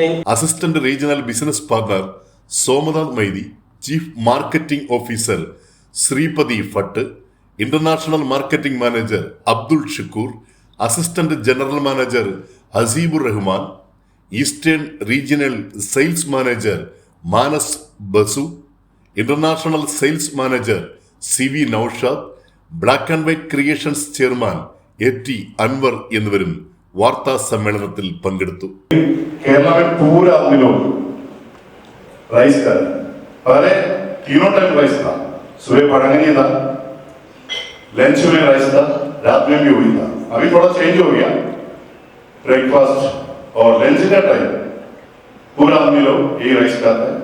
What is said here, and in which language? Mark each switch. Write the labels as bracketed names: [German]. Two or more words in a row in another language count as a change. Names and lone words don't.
[English] Assistant Regional Business Partner [Malayalam] സോമനാഥ് മൈതി, [English] Chief Marketing Officer [Malayalam] ശ്രീപതി ഭട്ട്, [English] International Marketing Manager [Malayalam] അബ്ദുൾ ഷുക്കൂർ, [English] Assistant General Manager [Malayalam] ഹസീബുർ റഹ്മാൻ, [English] Eastern Regional Sales Manager [Malayalam] മാനസ് ബസു, [English] International Sales Manager [Malayalam] CV നൌഷാദ്, ബ്ലാക്ക് ആൻഡ് വൈറ്റ് ക്രിയേഷൻസ് ചെയർമാൻ AT അൻവർ എന്നിവരും വാർത്താ സമ്മേളനത്തിൽ പങ്കെടുത്തു. [Hindi] केरला में पूरा दिनों राइस का पहले 3 टाइम राइस था. सुबह पढ़ाने था, लंच में राइस था, रात में भी हुई था. अभी थोड़ा चेंज हो गया. ब्रेकफास्ट और लंच का टाइम पूरा आदमी लोग ये राइस खाता है.